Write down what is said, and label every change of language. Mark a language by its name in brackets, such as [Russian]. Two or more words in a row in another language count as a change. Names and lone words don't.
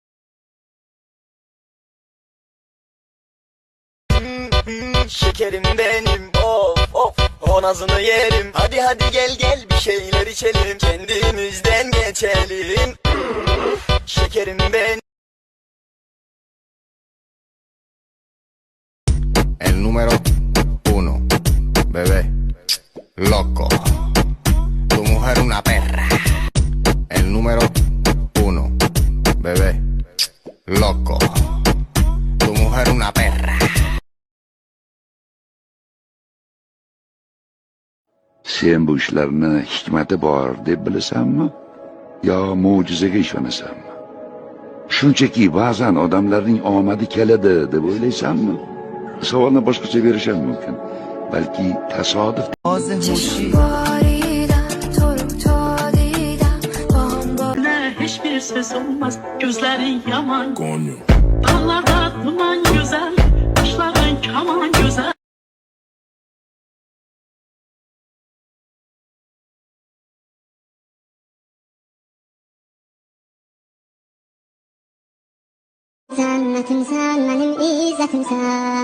[Turkish] Şekerim benim of of o nazını yerim. Hadi hadi gel gel bir şeyler içelim, kendimizden geçelim. Şekerim benim. [Spanish] El número 1, bebé, loco. Tu mujer una perra. El número 1, bebé, loco. Tu mujer una perra. [Uzbek] Sen bu ishlarni hikmati bor deb bilasanmi yo mo'jizaga ishonasanmi? Shunchaki ba'zan odamlarning omadi keladi deb o'ylaysanmi? Savolni boshqacha berishim mumkin. Balki tasodif. [Turkish] Hiçbir ses olmaz, gözlerin yaman. Dağlarda duman güzel, kuşların kaman güzel. Cennetim sen, benim izzetim sen.